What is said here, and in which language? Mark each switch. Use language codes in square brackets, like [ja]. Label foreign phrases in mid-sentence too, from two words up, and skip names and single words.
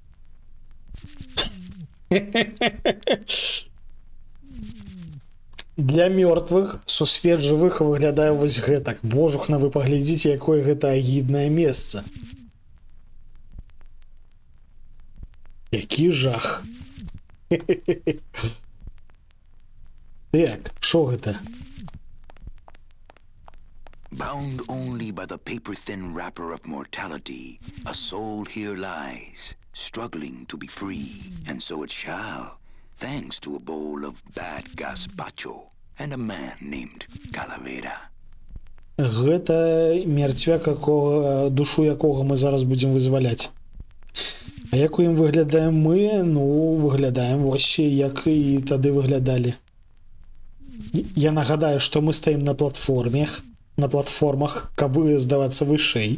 [be] Для мёртвых сусвет жывых выглядае вось гэтак. Божухна, вы паглядзіце, якое гэта агіднае месца. Які жах. Так, што гэта? [en] Bound only by the paper-thin wrapper of mortality, a soul here lies, struggling to be free, and so it shall, thanks to a bowl of bad gazpacho and a man named Calavera. [be] Гэта мертвяк, душу якога мы зараз будзем вызваляць. А як у ім выглядаем мы? Ну, выглядаем вось, як і тады выглядалі. Я нагадаю, што мы стаім на платформах, каб здавацца вышэй.